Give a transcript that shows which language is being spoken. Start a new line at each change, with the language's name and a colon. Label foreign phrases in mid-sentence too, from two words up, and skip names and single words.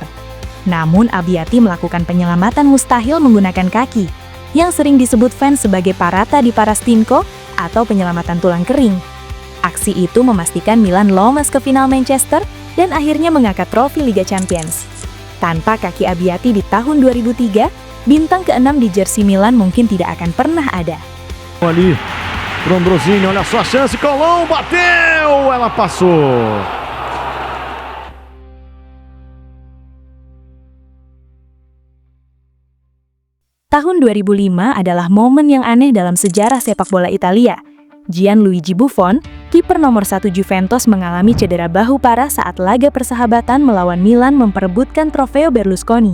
Indonesian: Namun Abbiati melakukan penyelamatan mustahil menggunakan kaki, yang sering disebut fans sebagai
Italian: parata di parastinko
Indonesian: atau penyelamatan tulang kering. Aksi itu memastikan Milan lolos ke final Manchester dan akhirnya mengangkat trofi Liga Champions. Tanpa kaki Abbiati di tahun 2003, bintang ke-6 di jersey Milan mungkin tidak akan pernah ada.
Portuguese: Ali, pro Ambrosini, olha só a chance, Colom, bateu, ela passou.
Indonesian: Tahun 2005 adalah momen yang aneh dalam sejarah sepak bola Italia. Gianluigi Buffon, kiper nomor 1 Juventus, mengalami cedera bahu parah saat laga persahabatan melawan Milan memperebutkan trofeo Berlusconi.